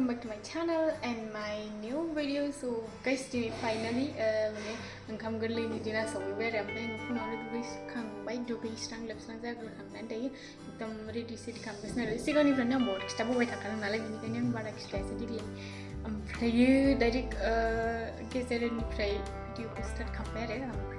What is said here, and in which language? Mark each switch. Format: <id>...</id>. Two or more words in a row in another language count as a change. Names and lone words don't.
<en>my channel and my new video. So guys, finally</en> <brx>ओंखाम गोरलैनि दिना सफैबाय आरो ओमफ्राय फुङावनो दुगैखांबाय दुगैस्रां लोबस्रां जाग्रोखांनानै दायो एकदम रेडि सेडि खालामगासिनो आरो सिगांनिफ्रायनो आं बहुद खिथाबोबाय थाखादों नालाय बेनिखायनो आं बारा खिथायासै देग्लाय ओमफ्रायो डाइरेक्ट गेजेरनिफ्राय भिडिअखौ स्टार्ट खालामबाय आरो ओमफ्राय</brx>